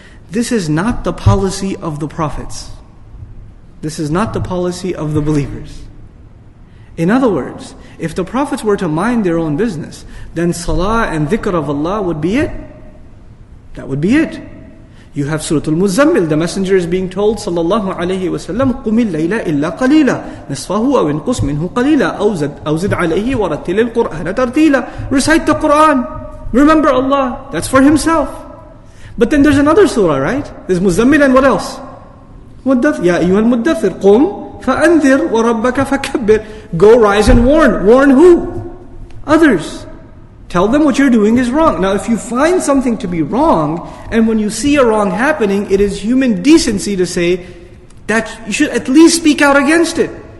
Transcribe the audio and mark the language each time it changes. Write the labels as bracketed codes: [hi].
[en] This is not the policy of the prophets. This is not the policy of the believers. In other words, if the prophets were to mind their own business, then salah and dhikr of Allah would be it. That would be it. You have Surah al-Muzammil. The messenger is being told, sallallahu alayhi wa sallam, [ar] قُمِ اللَّيْلَ إِلَّا قَلِيلًا نِصْفَهُ أَوْ انْقُصْ مِنْهُ قَلِيلًا أَوْ زِدْ عَلَيْهِ وَرَتِّلِ الْقُرْآنَ تَرْتِيلًا. [en] Recite the Quran. Remember Allah. That's for himself. But then there's another surah, right? There's Muzammil and what else? [ar] يَا أَيُّهَا الْمُدَّثِّرْ قُمْ فَأَنذِرْ وَرَبَّكَ فَكَبِّرْ. [en] Go, rise and warn. Warn who? Others. Tell them what you're doing is wrong. Now if you find something to be wrong, and when you see a wrong happening, it is human decency to say that you should at least speak out against it.